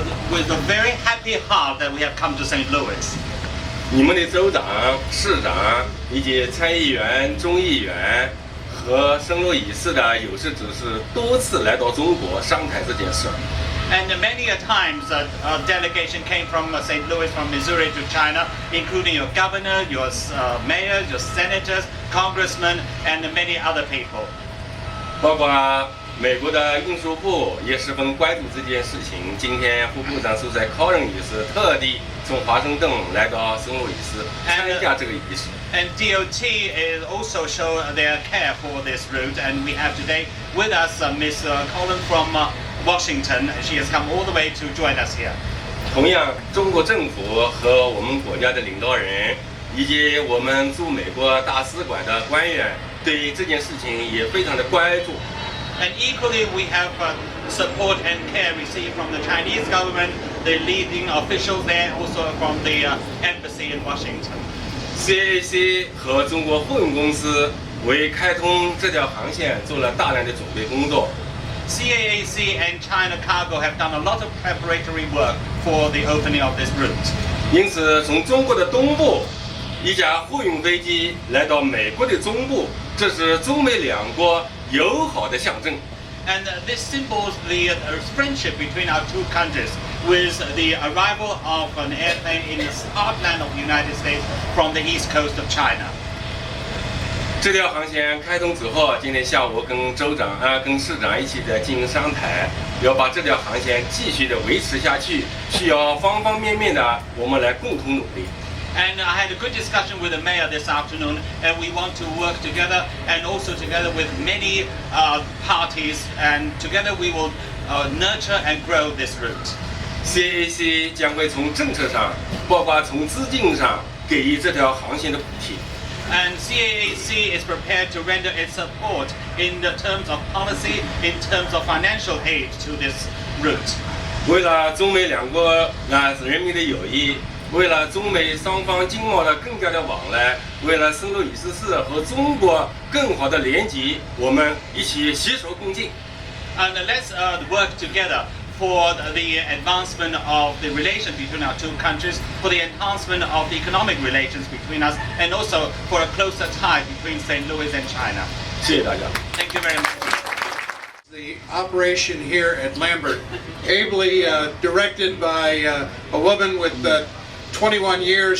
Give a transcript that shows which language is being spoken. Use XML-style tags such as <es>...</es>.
<en>With a very happy heart that we have come to St. Louis.</en> <zh>你们的州长、市长以及参议员、众议员和圣路易斯的有识之士多次来到中国商谈这件事。</zh> <en>And many a times a delegation came from St. Louis, from Missouri to China, including your governor, your mayors, your senators, congressmen, and many other people.</en> <zh>包括美国的运输部也十分关注这件事情。今天副部长苏塞考恩女士特地从华盛顿来到圣路易斯参加这个仪式。</zh> <en>And DOT is also show their care for this route, and we have today with us Miss Colin from Washington. She has come all the way to join us here.</en> <zh>同样，中国政府和我们国家的领导人，以及我们驻美国大使馆的官员，对这件事情也非常的关注。</zh> <en>And equally, we have support and care received from the Chinese government, the leading officials there, also from the embassy in Washington.</en> <zh>CAC 和中国货运公司为开通这条航线做了大量的准备工作。</zh> <en>CAAC and China Cargo have done a lot of preparatory work for the opening of this route.</en> <zh>因此，从中国的东部，一架货运飞机来到美国的中部，这是中美两国友好的象征。</zh> <en>And this symbols the friendship between our two countries with the arrival of an airplane in the heartland of the United States from the east coast of China.</en> <zh>这条航线开通之后，今天下午跟州长跟市长一起在进行商谈，要把这条航线继续的维持下去，需要方方面面的我们来共同努力。</zh> <en>And I had a good discussion with the mayor this afternoon, and we want to work together and also together with many parties, and together we will nurture and grow this route.</en> <zh>CAC 将会从政策上，包括从资金上给予这条航线的补贴。</zh> <en>And CAAC is prepared to render its support in the terms of policy, in terms of financial aid to this route.</en> <zh>为了中美两国人民的友谊，为了中美双方经贸的更加的往来，为了圣路易斯市和中国更好的连接，我们一起携手共进。</zh> <en>And let's work together for the advancement of the relation between our two countries, for the enhancement of the economic relations between us, and also for a closer tie between St. Louis and China.</en> <zh>谢谢大家。</zh> <en>Thank you very much. The operation here at Lambert, ably directed by a woman with 21 years.</en>